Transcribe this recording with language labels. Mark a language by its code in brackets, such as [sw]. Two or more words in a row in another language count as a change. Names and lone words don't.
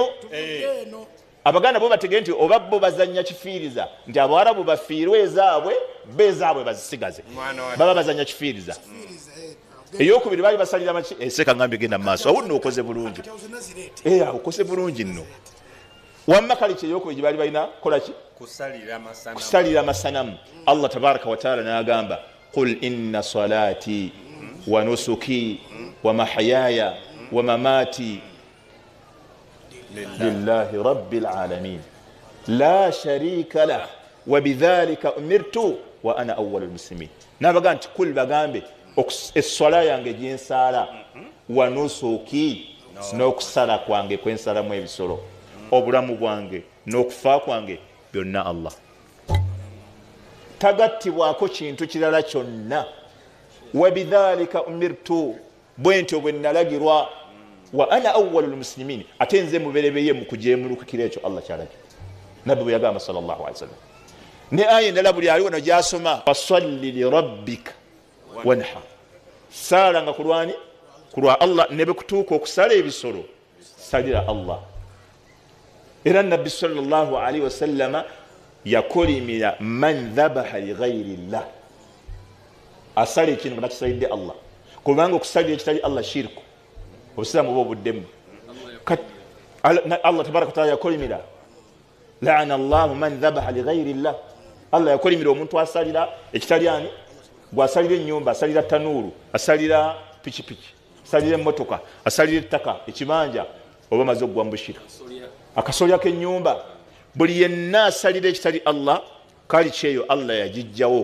[lg] Abaganda bo bategere nti oba bo bazannya kifiiriza nti Abawarabu bafiirwe ezaabwe beezaabwe bazisigaze, baba bazannya kifiiriza. Eyokubiri baali basalira maki eseka ngambye genda maaso awo nno okoze bulungi. Okoze bulungi nno. Wamma kaliki eyokubiri baali balina kola ki? Kusalira amasanamu. [ar] الله تبارك وتعالى n'agamba قل إن صلاتي ونسكي ومحياي ومماتي لله رب العالمين لا شريك له وبذلك أمرت وأنا أول المسلمين. [lg] Nabaga nti kul bagambe esswala yange gyensala wanusuki n'okusala kwange kwensalamu ebisolo obulamu bwange n'okufa kwange byonna Allah. Tagattibwako kintu kirala kyonna. [ar] وبذلك أمرت, [lg] bwentyo bwe nalagirwa. [ar] وأنا أول المسلمين, [lg] ate nze muberebeye mu kujemulukira ekyo Allah kyalagi. Nabbi bwe yagamba [ar] صلى الله عليه وسلم. [lg] Ne aya endala buli aliwo no gyasoma [ar] فصل لربك وانحر, [lg] sala nga kulwani kulwa Allah. Ne bekutuuka okusala ebisolo salira Allah. Era nabbi [ar] صلى الله عليه وسلم [lg] yakolimira [ar] من ذبح لغير الله, [lg] asala ekintu nga takisalidde Allah, kubanga okusalira ekitali Allah shirku. Obusiraamu bwo buddemu. [ar] الله تبارك وتعالى [lg] yakolimira [ar] لعن الله من ذبح لغير الله. [lg] Allah yakolimira omuntu asalira ekitali ani, gwasalira ennyumba, asalira tanuuru, asalira pikipiki, asalira emmotoka, asalira ettaka, ekibanja, oba maze okugwambushira akasolya k'ennyumba. Buli yenna asalira ekitali Allah, kali kyeyo Allah yagijjawo.